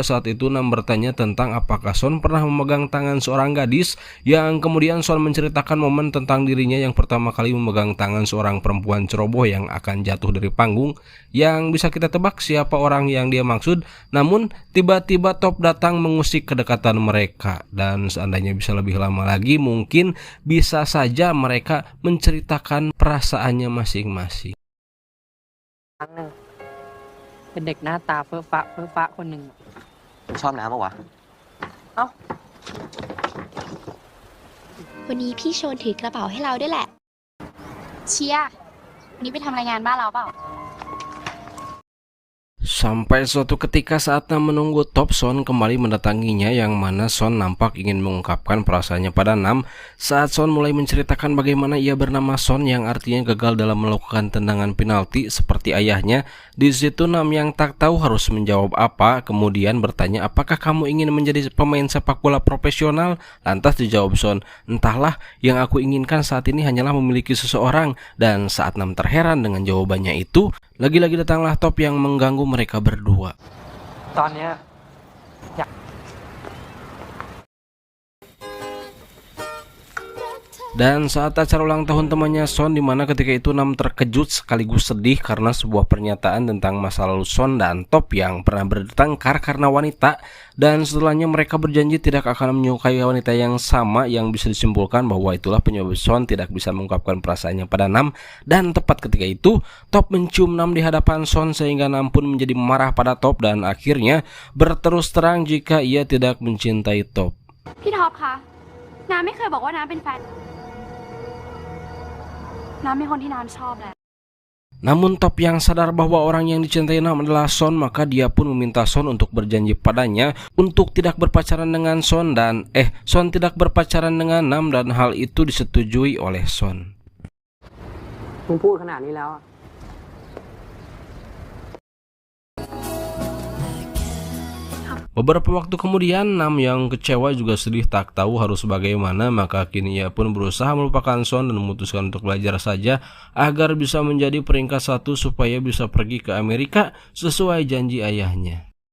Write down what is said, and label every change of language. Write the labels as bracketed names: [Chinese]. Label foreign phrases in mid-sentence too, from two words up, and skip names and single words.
[Indonesian] Saat itu Nam bertanya tentang apakah Son pernah memegang tangan seorang gadis, yang kemudian Son menceritakan momen tentang dirinya yang pertama kali memegang tangan seorang perempuan ceroboh yang akan jatuh dari panggung. Yang bisa kita tebak siapa orang yang dia maksud. Namun tiba-tiba Top datang mengusik kedekatan mereka, dan seandainya bisa lebih lama lagi mungkin bisa saja mereka menceritakan perasaannya masing-masing. [Thai] ครั้งหนึ่งเป็นเด็กหน้าตาเฟ้อฟ้าคนหนึ่ง ชอบน้ำปะวะ วันนี้พี่โชนถือกระเป๋าให้เราด้วยแหละ เชียร์นี่ไปทำรายงานบ้านเราเปล่า [Indonesian] Sampai suatu ketika saat Nam menunggu Top, Son kembali mendatanginya, yang mana Son nampak ingin mengungkapkan perasaannya pada Nam. Saat Son mulai menceritakan bagaimana ia bernama Son yang artinya gagal dalam melakukan tendangan penalti seperti ayahnya, di situ Nam yang tak tahu harus menjawab apa, kemudian bertanya apakah kamu ingin menjadi pemain sepak bola profesional. Lantas dijawab Son, entahlah, yang aku inginkan saat ini hanyalah memiliki seseorang. Dan saat Nam terheran dengan jawabannya itu, lagi-lagi datanglah Top yang mengganggu mereka berdua. [Thai] ตอนเนี้ย [Indonesian] Dan saat acara ulang tahun temannya Son, dimana ketika itu Nam terkejut sekaligus sedih karena sebuah pernyataan tentang masa lalu Son dan Top yang pernah bertengkar karena wanita. Dan setelahnya mereka berjanji tidak akan menyukai wanita yang sama, yang bisa disimpulkan bahwa itulah penyebab Son tidak bisa mengungkapkan perasaannya pada Nam. Dan tepat ketika itu Top mencium Nam di hadapan Son, sehingga Nam pun menjadi marah pada Top dan akhirnya berterus terang jika ia tidak mencintai Top. [Thai] พี่ท็อปคะน้ำไม่เคยบอกว่าน้ำเป็นแฟนน้ำเป็นคนที่น้ำชอบแหละ [Indonesian] Namun Top yang sadar bahwa orang yang dicintai Nam adalah Son, maka dia pun meminta Son untuk berjanji padanya untuk tidak berpacaran dengan Son, dan Son tidak berpacaran dengan Nam, dan hal itu disetujui oleh Son. [Thai] มึงพูดขนาดนี้แล้วอะ [Indonesian] Beberapa waktu kemudian Nam yang kecewa juga sedih tak tahu harus bagaimana, maka kini ia pun berusaha melupakan Son dan memutuskan untuk belajar saja agar bisa menjadi peringkat 1 supaya bisa pergi ke Amerika sesuai janji ayahnya.